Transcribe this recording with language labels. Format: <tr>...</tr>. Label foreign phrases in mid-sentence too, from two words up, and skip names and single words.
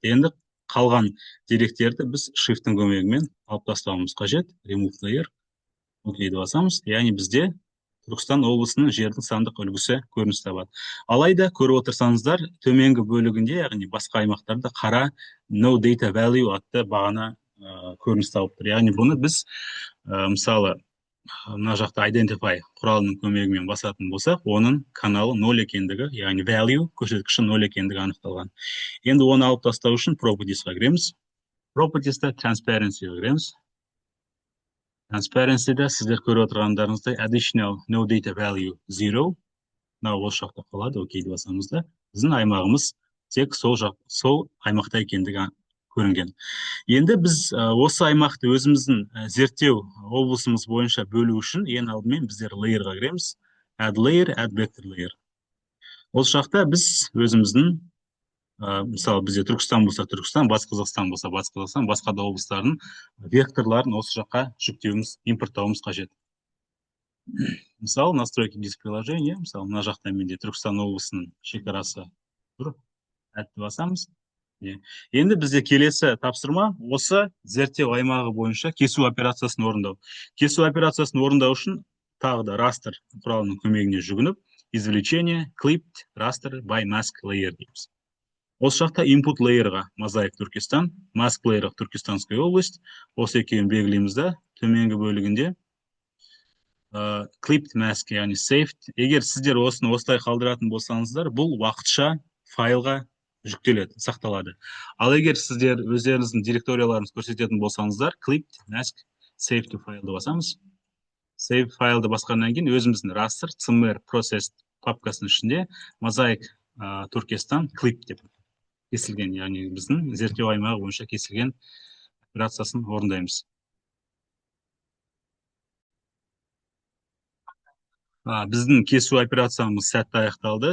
<kk>Енді қалған деректерді біз shift-тің көмегімен алып тастауымыз қажет.</kk> <en>Remove layer.</en> <kk>Окейді басамыз. Яғни бізде Түркістан облысының жердің сандық үлгісі көрініс табады. Алайда көріп отырсаңыздар, төменгі бөлігінде, яғни басқа аймақтарда қара</kk> <en>no data value</en> <kk>атты бағана көрініс тауып тұр. Яғни бұны біз мысалы мына жақта identify құралының көмегімен басатын болсақ, оның каналы 0 екендігі, яғни value көрсеткіші 0 екендігі анықталған. Енді оны алып тастау үшін properties'қа кіреміз. Properties'та transparency'ға кіреміз. Transparency'да сіздер көріп отырғандарыңыздай</kk> <en>additional no data value</en> <kk>0. Мынау осы жақта қалады, окейді басамыз да. Біздің аймағымыз тек сол аймақта екендігі көрінген. Енді біз осы аймақты өзіміздің зерттеу облысымыз бойынша бөлу үшін ең алдымен біздер layer-ға кіреміз.</kk> <en>Add layer, add vector layer.</en> <kk>Осы жақта біз өзіміздің, мысалы, бізде Түркістан болса Түркістан, Батыс Қазақстан болса Батыс Қазақстан, басқа да облыстардың векторларын осы жаққа жүктеуіміз, импорттауымыз қажет. Мысалы,</kk> <ru>настройки без приложения,</ru> <kk>мысалы, мына жақта менде Түркістан облысының шекарасы тұр. Әтті басамыз. Енді бізде келесі тапсырма осы зерттеу аймағы бойынша кесу операциясын орындау. Кесу операциясын орындау үшін тағы да растр құралының көмегіне жүгініп, извлечение,</kk> <en>clipped, raster by mask layer дейміз.</en> <kk>Осы жақта</kk> <en>input layer-</en> <kk>ға мозаик Түркістан,</kk> <en>mask layer-</en> <kk>ға Түркістанская область, осы екеуін белгілейміз да, төменгі бөлігінде</kk> <en>clipped mask,</en> <kk>яғни saved. Егер сіздер осыны осылай қалдыратын болсаңыздар, бұл уақытша файлға жүктеледі, сақталады. Ал егер сіздер өздеріңіздің директорияларыңыз көрсететін болсаңыздар,</kk> <en>clipped mask save to file-ды басамыз.</en> <kk>Save файлды басқаннан кейін өзіміздің</kk> <en>raster CMR process</en> <kk>папкасының ішінде мозаик Түркістан clip деп кесілген, яғни біздің зерттеу аймағы бойынша кесілген операциясын орындаймыз. Біздің кесу операциямыз сәтті аяқталды.</kk>